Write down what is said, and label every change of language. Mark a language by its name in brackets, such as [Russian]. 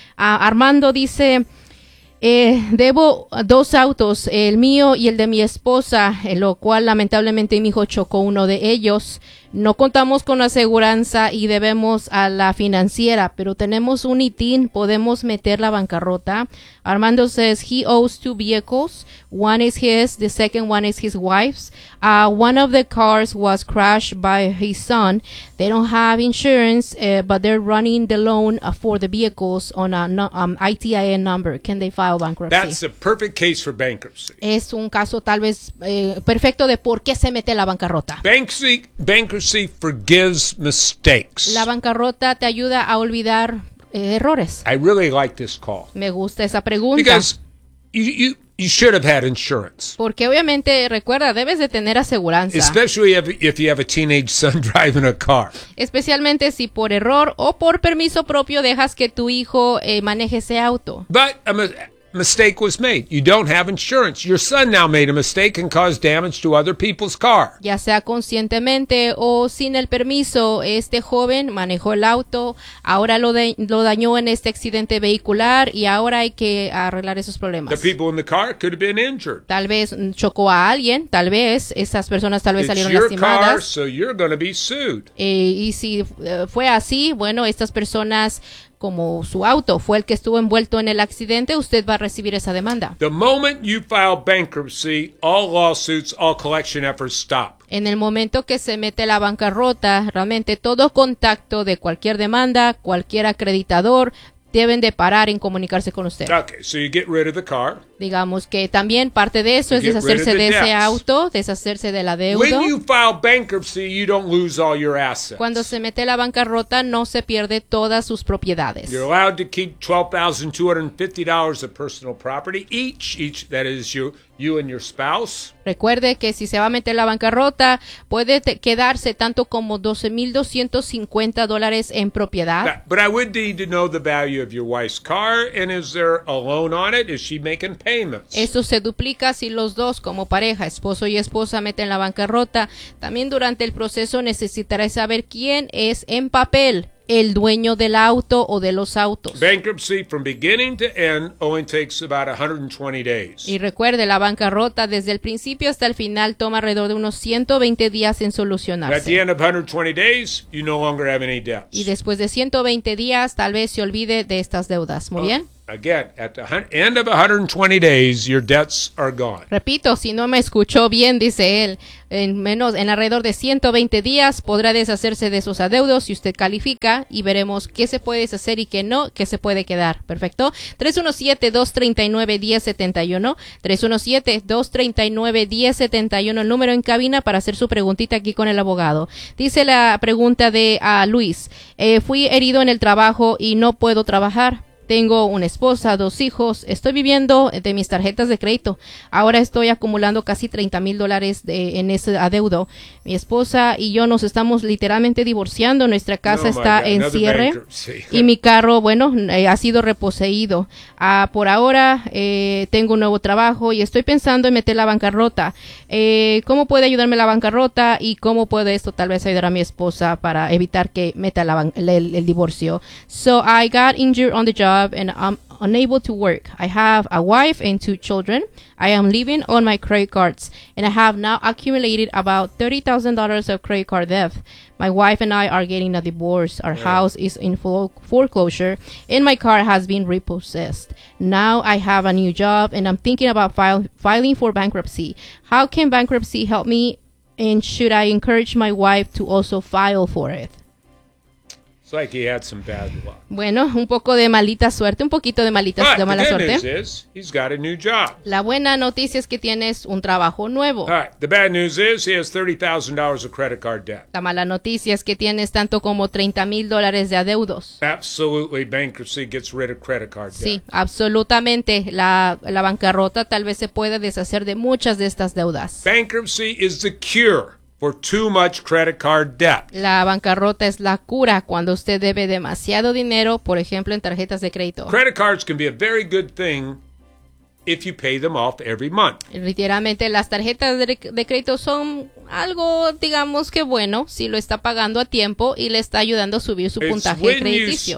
[Spanish] Armando dice... debo dos autos, el mío y el de mi esposa, lo cual lamentablemente mi hijo chocó uno de ellos. no contamos con aseguranza y debemos a la financiera, pero tenemos un ITIN, podemos meter la bancarrota. [English] Armando says he owes two vehicles. One is his, the second one is his wife's. One of the cars was crashed by his son. They don't have insurance, but they're running the loan for the vehicles on an ITIN number. Can they file bankruptcy? That's a perfect case for bankruptcy. [Spanish] Es un caso tal vez perfecto de por qué se mete la bancarrota. [English] Bankruptcy forgives mistakes. [Spanish] La bancarrota te ayuda a olvidar errores. [English] I really like this call. [Spanish] Me gusta esa pregunta. [English] Because you should have had insurance. [Spanish] Porque obviamente, recuerda, debes de tener aseguranza. [English] Especially if you have a teenage son driving a car. [Spanish] Especialmente si por error o por permiso propio dejas que tu hijo maneje ese auto. [English] But a mistake was made. You don't have insurance. Your son now made a mistake and caused damage to other people's car. [Spanish] Ya sea conscientemente o sin el permiso, este joven manejó el auto, ahora lo dañó en este accidente vehicular y ahora hay que arreglar esos problemas. [English] The people in the car could have been injured. [Spanish] Tal vez chocó a alguien, tal vez esas personas tal vez salieron lastimadas. [English] It's your car, so you're going to be sued. [Spanish] Y si fue así, bueno, estas personas, como su auto fue el que estuvo envuelto en el accidente, usted va a recibir esa demanda. [English] The moment you file bankruptcy, all lawsuits, all collection efforts stop. [Spanish] En el momento que se mete la bancarrota, realmente todo contacto de cualquier demanda, cualquier acreditador, deben de parar en comunicarse con usted. [English] Okay, so you get rid of the car. [Spanish] Digamos que también parte de eso es deshacerse de ese auto, deshacerse de la deuda. [English] When you file bankruptcy, you don't lose all your assets. [Spanish] Cuando se mete la bancarrota, no se pierde todas sus propiedades. [English] You're allowed to keep $12,250 of personal property each, that is you and your spouse. [Spanish] Recuerde que si se va a meter la bancarrota, puede quedarse tanto como $12,250 en propiedad. [English] But I would need to know the value of your wife's car, and is there a loan on it? Is she making payments? [Spanish] Eso se duplica si los dos, como pareja, esposo y esposa, meten la bancarrota. También durante el proceso necesitará saber quién es en papel el dueño del auto o de los autos. [English] Bankruptcy from beginning to end only takes about 120 days. [Spanish] Y recuerde, la bancarrota desde el principio hasta el final toma alrededor de unos 120 días en solucionarse. [English] At the end of 120 days, you no longer have any debts. [Spanish] Y después de 120 días, tal vez se olvide de estas deudas. Muy bien. [English] Again, at the end of 120 days, your debts are gone. [Spanish] Repito, si no me escuchó bien, dice él, en alrededor de 120 días podrá deshacerse de sus adeudos si usted califica y veremos qué se puede deshacer y qué no, qué se puede quedar. Perfecto. 317-239-1071. 317-239-1071. El número en cabina para hacer su preguntita aquí con el abogado. Dice la pregunta de Luis. Fui herido en el trabajo y no puedo trabajar. Tengo una esposa, dos hijos, estoy viviendo de mis tarjetas de crédito. Ahora estoy acumulando casi $30,000 en ese adeudo. Mi esposa y yo nos estamos literalmente divorciando. Nuestra casa está en cierre. Y mi carro, bueno, ha sido reposeído. Por ahora tengo un nuevo trabajo y estoy pensando en meter la bancarrota. ¿Cómo puede ayudarme la bancarrota? ¿Y cómo puede esto tal vez ayudar a mi esposa para evitar que meta el divorcio? [English] So I got injured on the job. And I'm unable to work. I have a wife and two children. I am living on my credit cards, and I have now accumulated about $30,000 of credit card debt. My wife and I are getting a divorce. Our house is in foreclosure, and my car has been repossessed. Now I have a new job, and I'm thinking about filing for bankruptcy. How can bankruptcy help me, and should I encourage my wife to also file for it? Like he had some bad luck. [Spanish] Bueno, un poco de malita suerte, un poquito de malita suerte, de mala suerte. [English] But the good news is, he's got a new job. [Spanish] La buena noticia es que tienes un trabajo nuevo. [English] All right, the bad news is, he has $30,000 of credit card debt. [Spanish] La mala noticia es que tienes tanto como $30,000 de adeudos. [English] Absolutely, bankruptcy gets rid of credit card debt. [Spanish] Sí, absolutamente, la bancarrota tal vez se puede deshacer de muchas de estas deudas. [English] Bankruptcy is the cure for too much credit card debt. [Spanish] La bancarrota es la cura cuando usted debe demasiado dinero, por ejemplo, en tarjetas de crédito. [English] Credit cards can be a very good thing if you pay them off every month. [Spanish] Literalmente, las tarjetas de crédito son algo, digamos que bueno, si lo está pagando a tiempo y le está ayudando a subir su puntaje crediticio.